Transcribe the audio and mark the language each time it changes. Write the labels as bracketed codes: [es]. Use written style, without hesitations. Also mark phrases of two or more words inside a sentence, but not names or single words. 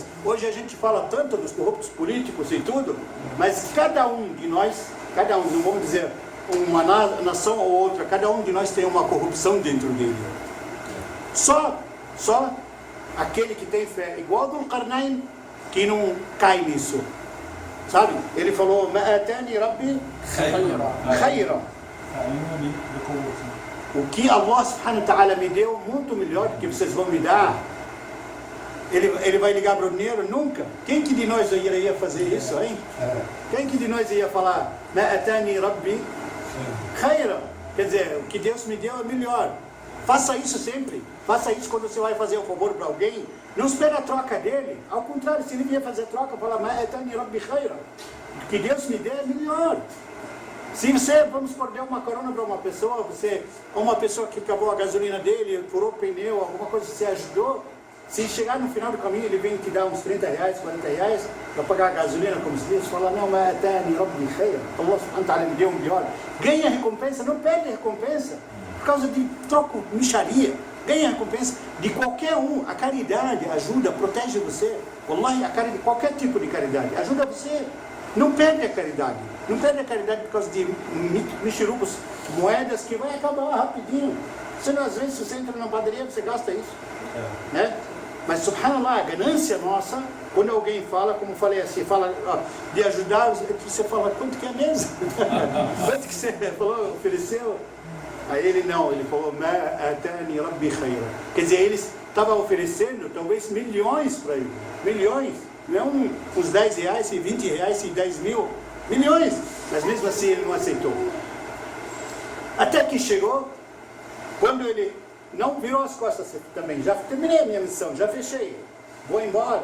[pt] Hoje a gente fala tanto dos corruptos políticos e tudo, mas cada um de nós, não vamos dizer uma nação ou outra, cada um de nós tem uma corrupção dentro dele. Só aquele que tem fé, igual do Qarnayn, que não cai nisso. Sabe? Ele falou, [ar] ما آتاني ربي خيرا. [pt] O que [ar] الله سبحانه وتعالى [pt] me deu, muito melhor do que vocês vão me dar. Ele vai ligar para o dinheiro? Nunca. Quem que de nós iria fazer isso, hein? Quem que de nós ia falar, [ar] ما آتاني ربي خيرا? [pt] Quer dizer, o que Deus me deu é melhor. Faça isso sempre. Faça isso quando você vai fazer um favor para alguém. Não espere a troca dele. Ao contrário, se ele vier fazer troca, fala, [ar] ما آتاني ربي خيرا. [pt] O que Deus me deu é melhor. Se você, vamos por dar uma carona para uma pessoa que acabou a gasolina dele, furou o pneu, alguma coisa, você ajudou, se chegar no final do caminho, ele vem te dar uns 30 reais, 40 reais, para pagar a gasolina, como se diz, fala, não, mas até [ar] الله سبحانه وتعالى [pt] me deu um melhor. Ganha recompensa, não perde recompensa, por causa de troco, micharia. Ganha recompensa de qualquer um. A caridade ajuda, protege você. Wallahi, qualquer tipo de caridade ajuda você. Não perde a caridade. Não perde a caridade por causa de mexerubos moedas que vai acabar rapidinho. Senão, às vezes, você entra na padaria, você gasta isso. Né? Mas, subhanallah, a ganância nossa, quando alguém fala, como falei assim, fala de ajudar, você fala, quanto que é mesmo? Quanto que você falou, ofereceu? Aí ele não, ele falou, [ar] ما آتاني ربي خيرا. [pt] Quer dizer, ele estava oferecendo talvez milhões para ele. Milhões. Não uns 10 reais, e 20 reais, e 10 mil. Milhões. Mas mesmo assim ele não aceitou. Até que chegou, quando ele não virou as costas também, já terminei a minha missão, já fechei, vou embora.